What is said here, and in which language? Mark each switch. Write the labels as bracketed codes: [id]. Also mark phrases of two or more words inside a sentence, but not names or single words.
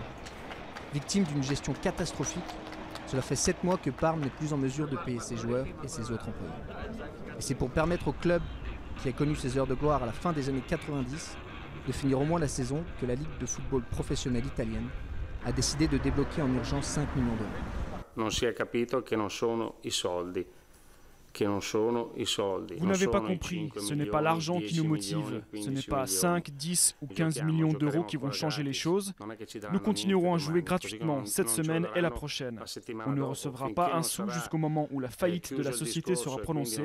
[fr] Victime d'une gestion catastrophique, cela fait 7 mois que Parme n'est plus en mesure de payer ses joueurs et ses autres employés. Et c'est pour permettre au club, qui a connu ses heures de gloire à la fin des années 90, de finir au moins la saison que la Ligue de football professionnelle italienne a décidé de débloquer en urgence 5 millions d'euros. [it] Non si è capito che non sono i soldi. [fr] Vous n'avez pas compris, ce n'est pas l'argent qui nous motive, ce n'est pas 5, 10 ou 15 millions d'euros qui vont changer les choses. Nous continuerons à jouer gratuitement cette semaine et la prochaine. On ne recevra pas un sou jusqu'au moment où la faillite de la société sera prononcée.